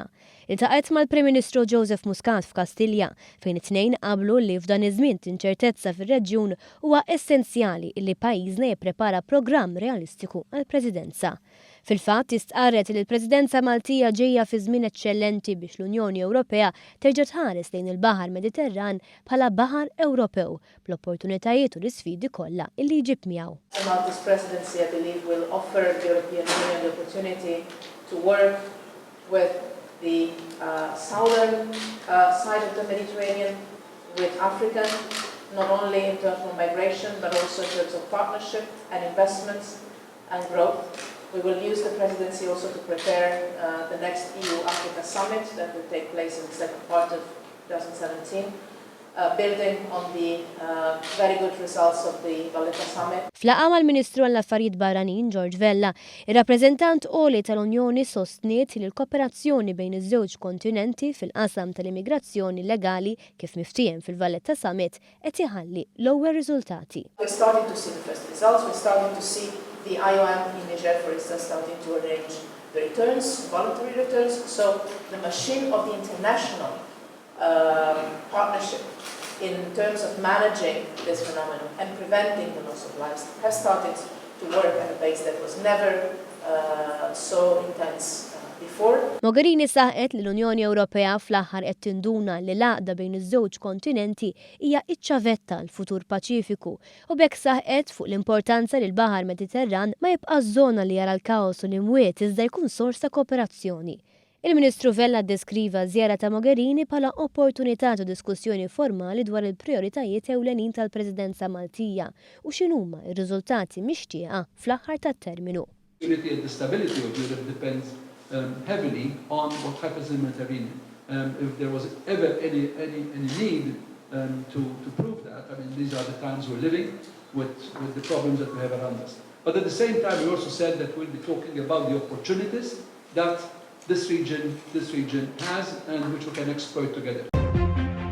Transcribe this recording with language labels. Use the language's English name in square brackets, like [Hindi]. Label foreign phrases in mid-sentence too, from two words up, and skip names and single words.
[Maltese] Iltaqgħet mal-Prim Ministru Joseph Muscat f'Kastilja fejn it-tnejn qablu li f'dan iż-żmien inċertezza fir-reġjun huwa essenzjali li pajjiżna jipprepara programm realistiku għall-Presidenza. Fil-fatt istqarret li l-Presidenza Maltija ġejja fi żmien eċċellenti biex l-Unjoni Ewropea terġa' tħares lejn il-Baħar Mediterran bħala Baħar Ewropew bl-opportunitajiet u l-isfidi kollha li jġib miegħu. [English] The Maltese presidency, I believe, will offer the European Union the opportunity to work with the southern side of the Mediterranean, with Africa, not only in terms of migration, but also in terms of partnership and investments and growth. We will use the presidency also to prepare the next EU-Africa summit that will take place in the second part of 2017. Building on the very good results of the Valletta Summit. [Maltese] Flaqa mal-Ministru għall-Affarijiet Barranin George Vella, ir-rappreżentant Oli tal-Unjoni sostniet li l-kooperazzjoni bejn iż-żewġ kontinenti fil-qasam tal-immigrazzjoni legali kif miftiem fil-Valletta Summit qed iħalli l-ewwel riżultati. [English] We're starting to see the first results. We're starting to see the IOM in Niger, for instance, starting to arrange the returns, voluntary returns. So the machine of the international partnership in terms of managing this phenomenon and preventing the loss of lives has started to work at a pace that was never so intense before. [Maltese] Mogherini saħqet li l-Unjoni Ewropea fl-aħħar qed tinduna li l-għaqda bejn iż-żewġ kontinenti hija iċ-ċavetta l-futur Paċifiku u bekk saħqet fuq l-importanza li l-Baħar Mediterran ma jibqax żona li jara l-kaos u l-imwiet iżda jkun sors ta' kooperazzjoni. Il-Ministru Vella deskriva żjara ta' Mogherini bħala opportunità ta' diskussjoni formali dwar il-prijoritajiet ewlenin tal-Presidenza Maltija u x'inhuma r-riżultati mixtieqa fl-aħħar tat-terminu. [English] Unity and the stability of Europe depends heavily on what happens in the Mediterranean. If there was ever any need to prove that, I mean, these are the times we're living with the problems that we have around us. But at the same time, we also said that we'll be talking about the opportunities that this region has and which we can exploit together.